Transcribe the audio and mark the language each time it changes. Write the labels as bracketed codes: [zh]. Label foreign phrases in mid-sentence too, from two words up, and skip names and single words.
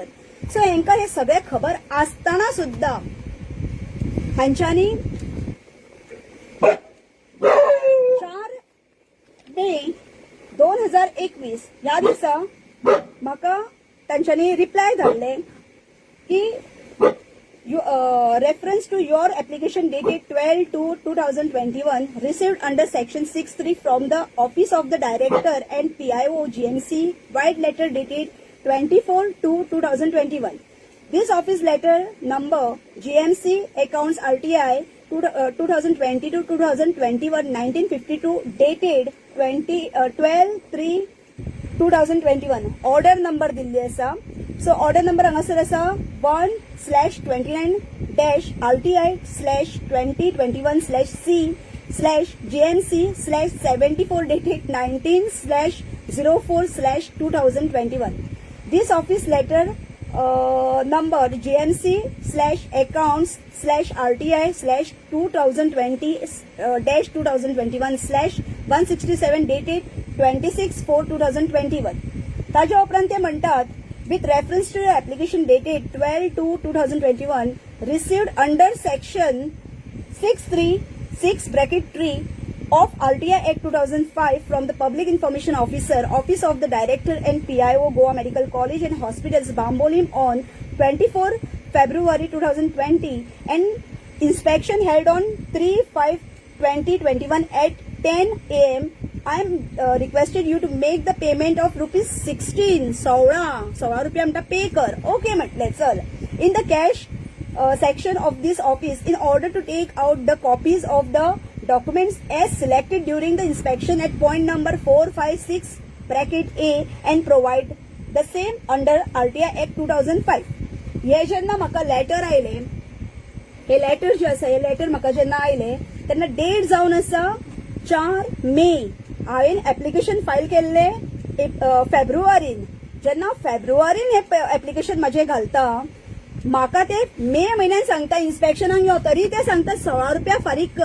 [kok] सो हेंकां हे सगळे खबर आसतना सुद्धा हांच्यांनी 4 मे [en] 2021 [kok] ह्या दिसा म्हाका तांच्यांनी रिप्लाय धाडले की [en] reference to your application dated 12/2/2021 received under section 6(3) from the office of the director and PIO GMC white letter dated 24/2/2021. This office letter number GMC accounts RTI 2020 to 2021 1952 dated 12/3/2021. Order number [kok] दिल्ली आसा. [en] So order number [kok] हांगासर आसा [en] 1/29-RTI/2021/C/GMC/74 dated 19/04/2021. This office letter number GMC/accounts/RTI/2020-2021/167 dated 26/4/2021. [kok] ताज्या उपरांत ते म्हणतात [en] with reference to your application dated 12/2/2021 received under section 6(3)(6)(3) of RTI Act 2005 from the Public Information Officer, Office of the Director and PIO Goa Medical College and Hospitals, Bambolim on 24 February 2020 and inspection held on 3/5/2021 at 10 a.m. I am requested you to make the payment of rupees 16 [kok] रुपया म्हणटा पे कर. ओके म्हटले चल. [en] In the cash section of this office in order to take out the copies of the documents as selected during the inspection at point number 456(a) and provide the same under RTI Act 2005. [kok] हे जेन्ना म्हाका लेटर आयले, हे लेटर जे आसा हे लेटर म्हाका जेन्ना आयले तेन्ना डेट जावन आसा 4 मे. हांवें एप्लिकेशन फायल केल्ले फेब्रुवारीन. जेन्ना फेब्रुवारीन हे एप्लिकेशन म्हाजें घालता म्हाका ते मे म्हयन्यान सांगता इन्स्पेक्शनाक यो, तरी ते सांगता 16 रुपया फारीक कर.